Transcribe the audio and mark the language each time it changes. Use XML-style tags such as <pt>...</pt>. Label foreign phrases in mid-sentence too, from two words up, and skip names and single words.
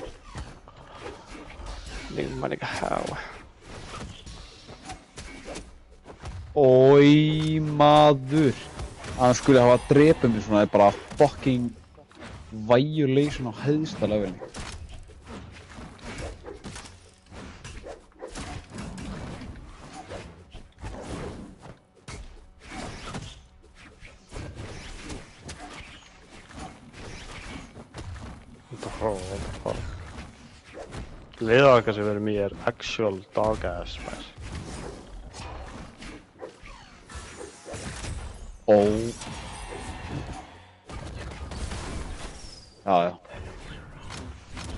<en>Nigga how.</en> <is>Ói, maður. Að hann skulle hafa drepið mig svona er bara</is> <en>fucking violation</en> <is>á hæðsta levelinu.</is> <en>What the fuck?</en> <is>Liða okkar sem verður mér</is> <en>actual dog ass</en> <is>maður. Ó. Já.</is>